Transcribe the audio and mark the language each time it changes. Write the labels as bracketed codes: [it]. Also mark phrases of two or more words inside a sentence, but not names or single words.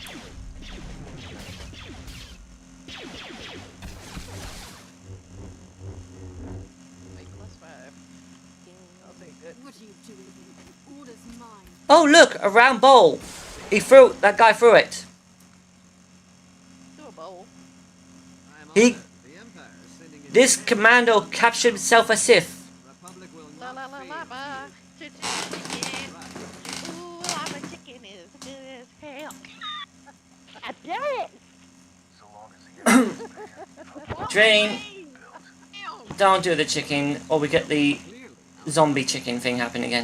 [en] Make +5. I'll take that. What are you doing? Order's mine. Oh, look, a round bowl. That guy threw it. Do a bowl. This commando captured himself a Sith. La la la la ba. Chicken. Ooh, I'm a chicken as good as hell. I did it. So long as he Dream, don't do the chicken, or we get the zombie chicken thing happen again.